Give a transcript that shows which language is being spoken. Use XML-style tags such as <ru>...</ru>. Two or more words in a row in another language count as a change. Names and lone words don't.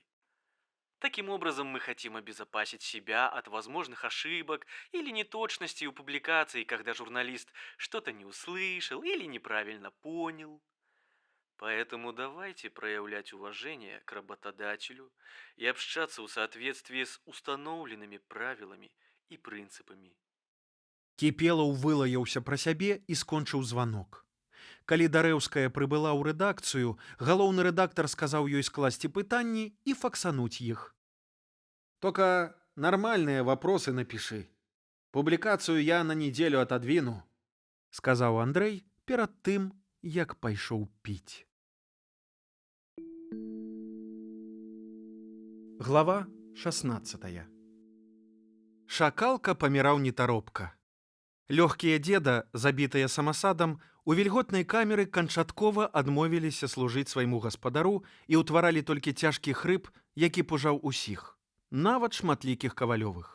<ru>Таким образом, мы хотим обезопасить себя от возможных ошибок или неточностей у публикаций, когда журналист что-то не услышал или неправильно понял. Поэтому давайте проявлять уважение к работодателю и общаться в соответствии с установленными правилами и принципами.</ru> <be>Кіпелаў вылаяўся пра сябе і скончыў званок. Калі Дарэўская прыбыла ў рэдакцыю, галоўны рэдактар сказаў ёй скласці пытанні і факсануць іх.</be> <ru>Только нормальные вопросы напиши. Публикацию я на неделю отодвину,</ru> <be>сказаў Андрэй перад тым, як пайшоў піць. Глава 16. Шакалка паміраў нетаропка. Лёгкія дзеда, забітыя самасадам, у вільготнай камеры канчаткова адмовіліся служыць свайму гаспадару і ўтваралі толькі цяжкі хрып, які пужаў усіх, нават шматлікіх Кавалёвых.</be>